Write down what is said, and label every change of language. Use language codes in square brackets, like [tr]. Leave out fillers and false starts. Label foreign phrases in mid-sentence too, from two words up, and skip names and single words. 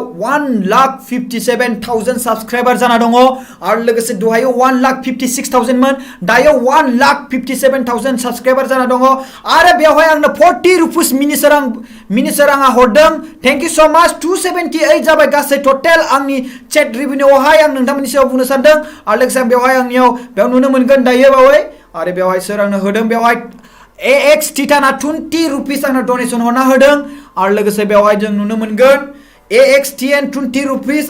[brx] 1,57,000 साबस्क्राइबार जाना दङ आरो लोगोसे दहायो 1,56,000 मोन दायो 1,57,000 साबस्क्राइबार जाना दङ आरो बेवहाय आंनो 40 रुपिस मिनिसोर आंहा हरदों [en] thank you so much [brx] 278 जाबाय गासै टोटल आंनि चैट रिभिनिउआवहाय आं नोंथांमोननि सायाव बुंनो सानदों आरो लोगोसे आं बेवहाय बेयाव नुनो मोनगोन दायो बावै आरो बेवहाय सोर आंनो होदों बेवहाय AX Titana 20 रुपिस आंनो डोनेशन हरना होदों आरो लोगोसे बेवहाय जों नुनो मोनगोन AXTN 20 रुपिस